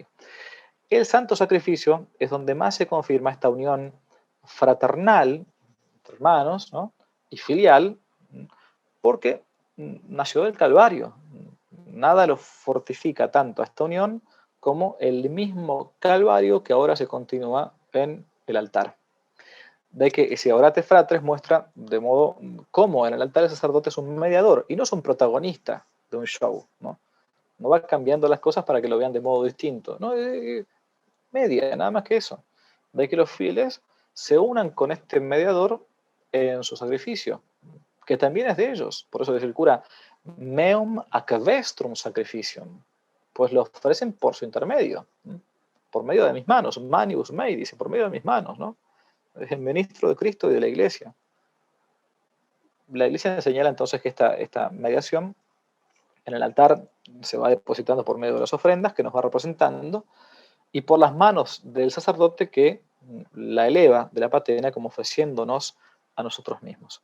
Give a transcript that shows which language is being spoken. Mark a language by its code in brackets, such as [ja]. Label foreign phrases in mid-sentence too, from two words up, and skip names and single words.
[es] El santo sacrificio es donde más se confirma esta unión fraternal entre hermanos, ¿no? Y filial, porque nació del Calvario. Nada lo fortifica tanto a esta unión como el mismo Calvario que ahora se continúa en el altar. De que ese [la] orate fratres [es] muestra de modo cómo en el altar el sacerdote es un mediador y no es un protagonista de un show, ¿no? No va cambiando las cosas para que lo vean de modo distinto, no, media, nada más que eso. De que los fieles se unan con este mediador en su sacrificio, que también es de ellos. Por eso dice el cura, [la] meum ac vestrum sacrificium, [es] pues lo ofrecen por su intermedio, por medio de mis manos, [la] manibus mei, [es] dice, por medio de mis manos, ¿no? Es el ministro de Cristo y de la Iglesia. La Iglesia señala entonces que esta mediación en el altar se va depositando por medio de las ofrendas que nos va representando y por las manos del sacerdote que la eleva de la patena como ofreciéndonos a nosotros mismos.